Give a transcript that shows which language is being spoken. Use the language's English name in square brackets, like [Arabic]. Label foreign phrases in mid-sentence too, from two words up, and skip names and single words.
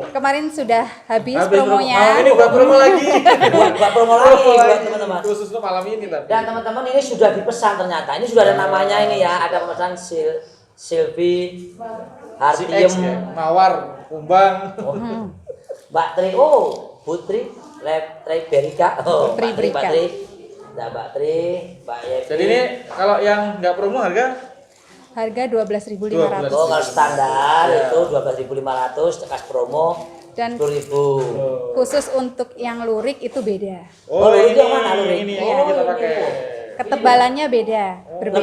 [Indonesian] kemarin sudah habis promo. promonya. Oh, ini buat promo lagi. buat promo lagi buat teman-teman. Khusus untuk malam ini tapi. Dan teman-teman ini sudah dipesan ternyata. Ini sudah ada namanya ini ya. Ada pemesan Silvi, CX Hartiem, ya, Mawar, Kumbang. Mbak Tri, Putri, Tri Berika, Tri Mbak Berika. Mbak Tri, Mbak Yevi. Jadi ini kalau yang nggak promo harga Harga 12.500. Oh, kalau standar Ya. itu 12.500, kas promo Dan 10.000. khusus untuk yang lurik itu beda. Oh, lurik yang mana, lurik? Ini Oh, kita ini. pakai. Ketebalannya beda, berbeda.